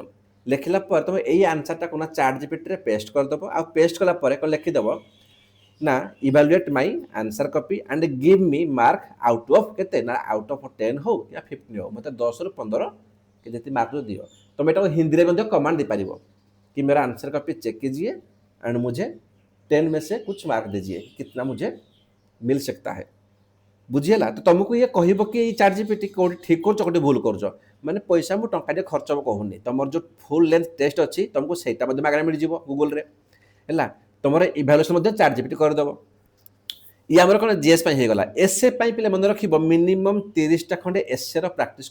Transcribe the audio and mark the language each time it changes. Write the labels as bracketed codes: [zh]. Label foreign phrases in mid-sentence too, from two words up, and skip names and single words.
[or] ଲେଖିଲା ପରେ ତୁମେ ଏଇ ଆନ୍ସର୍ଟାକୁ ନା ChatGPTରେ ପେଷ୍ଟ କରିଦେବ। ଆଉ ପେଷ୍ଟ କଲା ପରେ କ'ଣ ଲେଖିଦେବ ନା, [en] evaluate my answer copy and give me mark out of [or] କେତେ ନା, [en] out of [or] 10 ହଉ या 15 ହଉ, ମୋତେ 10 ରୁ 15 କି ଯେତିକି ମାର୍କ ଦିଅ। ତୁମେ ଏଟାକୁ ହିନ୍ଦୀରେ ମଧ୍ୟ କମାଣ୍ଡ ଦେଇପାରିବ [hi] कि मेरा आंसर कॉपी चेक कीजिए एंड मुझे 10 में से कुछ मार्क दीजिए, कितना मुझे मिल सकता है। [or] ବୁଝିହେଲା ତ ତୁମକୁ ଇଏ କହିବ କି ଏଇ ଚାଟ୍ ଜିପିଟି କେଉଁଠି ଠିକ୍ କରୁଛ କେଉଁଠି ଭୁଲ କରୁଛ ମାନେ ପଇସା ମୁଁ ଟଙ୍କାଟେ ଖର୍ଚ୍ଚ ହବ କହୁନି ତୁମର ଯେଉଁ [en] full length test [or] ଅଛି ତୁମକୁ ସେଇଟା ମଧ୍ୟ ମାଗଣା ମିଳିଯିବ ଗୁଗଲରେ ହେଲା ତୁମର ଇଭାଲୁଏସନ୍ ମଧ୍ୟ ଚାଟ୍ ଜିପିଟି କରିଦେବ ଇଏ ଆମର କ'ଣ ଜିଏସ୍ ପାଇଁ ହେଇଗଲା ଏସ୍ଏ ପାଇଁ ପିଲା ମନେ ରଖିବ ମିନିମମ୍ 30ଟା ଖଣ୍ଡେ ଏସ୍ଏର ପ୍ରାକ୍ଟିସ୍